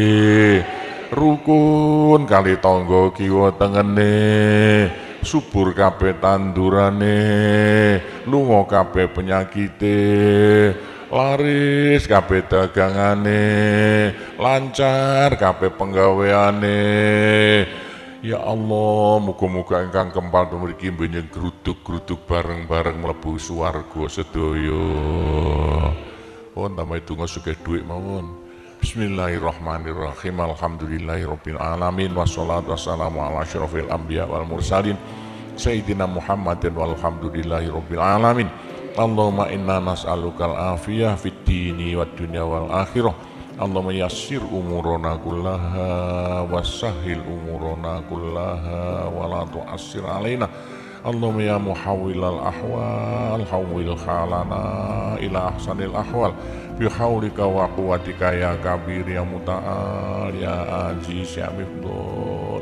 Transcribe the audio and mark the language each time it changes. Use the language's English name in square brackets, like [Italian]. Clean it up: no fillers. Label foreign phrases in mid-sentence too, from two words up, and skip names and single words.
[Javanese] rukun kali tangga kiwa tengene, subur kabeh tandurane, lunga kabeh penyakite, laris kabeh dagangane, lancar kabeh penggaweane. [Arabic] يا الله, [Javanese] muga-muga ingkang kempal mriki mbenjing gruduk-gruduk bareng-bareng mlebu swarga sedaya. Pun tambah donga sugih dhuwit mawon. [Arabic] بسم الله الرحمن الرحيم. الحمد لله رب العالمين والصلاة والسلام على أشرف الأنبياء والمرسلين سيدنا محمد والحمد لله رب العالمين. اللهم إنا نسألك العافية في الدين والدنيا والآخرة. اللهم يسر أمورنا كلها وسهل أمورنا كلها ولا تعسر علينا. اللهم يا محول الأحوال حول حالنا إلى أحسن الأحوال بحولك وقوتك يا كبير يا متعال يا عزيز يا مفضل.